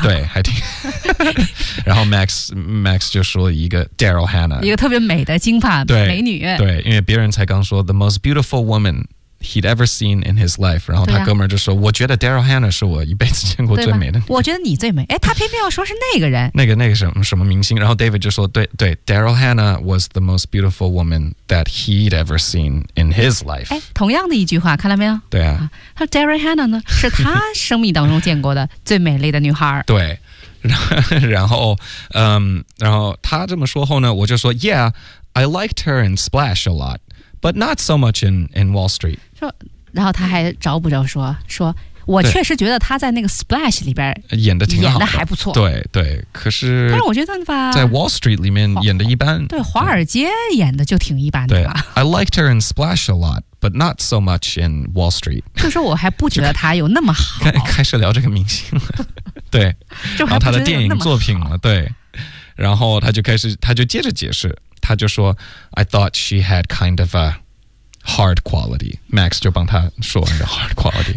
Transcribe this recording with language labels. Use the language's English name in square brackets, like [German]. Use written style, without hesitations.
[Chinese] 对，还挺。然后 Max 就说一个 Daryl Hannah，一个特别美的金发美女，对，因为别人才刚说 [English] the most beautiful woman he'd ever seen in his life， [Chinese] 然后他哥们就说，我觉得 Daryl Hannah 是我一辈子见过最美的，我觉得你最美，他偏偏要说是那个人，那个什么明星，然后 David 就说，对 [English] Daryl Hannah was the most beautiful woman that he'd ever seen in his life。 [Chinese] 同样的一句话，看到没有？对啊，他 Daryl Hannah 呢，是他生命当中见过的最美丽的女孩。对，然后他这么说后呢，我就说 [English] Yeah, I liked her in Splash a lot, but not so much in Wall Street。 [Chinese] 然后他还找不着说我确实觉得他在那个 Splash 里边演的挺好的，演的还不错。对对，可是我觉得吧，在 Wall Street 里面演的一般，对，华尔街演的就挺一般的吧。 [English] I liked her in Splash a lot,But not so much in Wall Street。 [Chinese] 就说我还不觉得他有那么好。开始聊这个明星了。对，就然后他的电影作品了。对，然后他就接着解释，他就说 [English] I thought she had kind of a hard quality。 [Chinese] Max 就帮他说完这 hard quality。